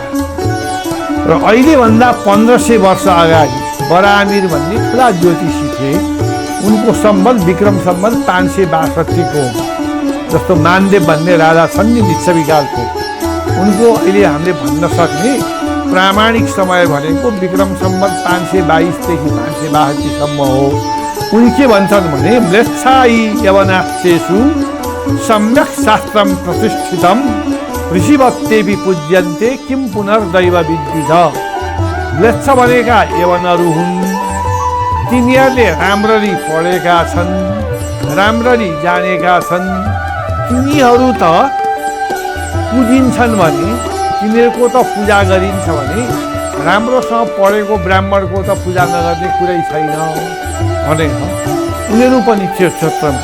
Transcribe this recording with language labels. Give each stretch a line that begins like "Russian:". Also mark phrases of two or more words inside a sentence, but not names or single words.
Nepali: र अहिलेभन्दा 1500 वर्ष अगाडि बरामिर भन्ने ठुला ज्योतिषी थिए, उनको सम्बन्ध विक्रम सम्बन्ध 562 जस्तो मानदेव भन्ने राजा छन् नि लिच्छवी कालको, उनको अहिले हामीले भन्न सक्ने प्रामाणिक समय भनेको विक्रम सम्बन्ध 522 देखि 562 सम्म हो। उनी के भन्छन् भने
Sanskrit: म्लेच्छायी यवनास्तेषु सम्यक् शास्त्रम प्रतिष्ठितम ऋषिवत्तेऽपि पूज्यन्ते किं पुनर्दैव विद्विज।
Nepali: म्लेच्छ भनेका यवनहरू हुन्, तिनीहरूले राम्ररी पढेका छन्, राम्ररी जानेका छन्, तिनीहरू त पूजिन्छन् भने, तिनीहरूको त पूजा गरिन्छ भने राम्रोसँग पढेको ब्राह्मणको त पूजा नगर्ने कुरै छैन भनेर उनीहरू पनि त्यो क्षेत्रमा।